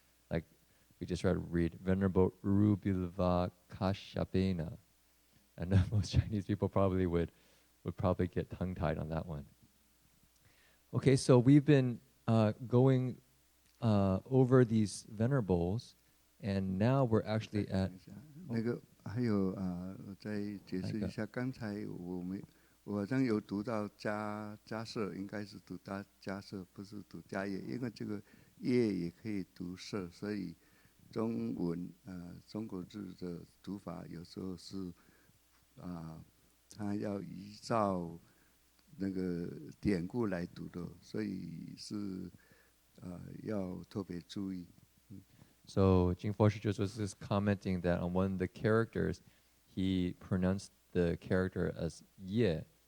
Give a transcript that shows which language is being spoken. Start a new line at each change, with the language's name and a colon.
English: Like, we just try to read Venerable Rubilva Kashyapena, and most Chinese people probably would probably get tongue-tied on that one. Okay, so we've been going over these venerables, and now we're actually at...
Chinese: 那个还有我再解释一下，刚才我好像有读到家舍，应该是读家舍，不是读家业，因为这个业也可以读舍，所以中文中国字的读法有时候是它要依照那个典故来读的，所以是要特别注意。
English: So Jin-Fo Shi just was just commenting that on one of the characters, he pronounced the character as ye.